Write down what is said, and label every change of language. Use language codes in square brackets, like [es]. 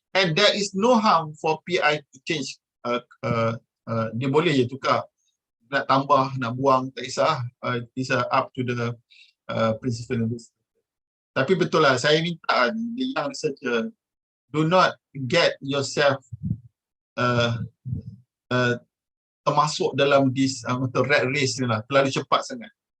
[en] And there is no harm for PI to change. [ms] Dia boleh je tukar, nak tambah, nak buang, tak kisah. [en] It's up to the principal investor. [ms] Tapi betul lah, saya minta [en] the young researcher, do not get yourself [ms] termasuk dalam [en] this rat race [ms] ni lah, terlalu cepat sangat.